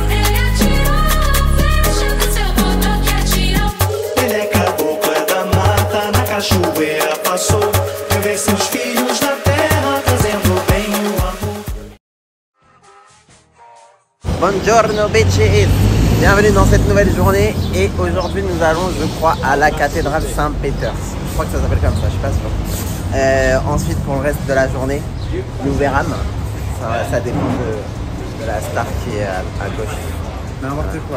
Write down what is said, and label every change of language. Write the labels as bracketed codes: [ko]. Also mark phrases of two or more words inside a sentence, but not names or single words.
[pt] Ele é tirou, chega seu botão que atirou. Ele é caboclo, é da mata, na cachoeira passou. Veio ver seus filhos na terra, trazendo o bem e o amor. [fr] Buongiorno bitches, bienvenue dans cette nouvelle journée et aujourd'hui nous allons je crois à la cathédrale Saint-Peter. Je crois que ça s'appelle comme ça, je suis pas sûr. Ensuite pour le reste de la journée, nous verrons. Ça dépend de la star qui est à gauche. N'importe quoi,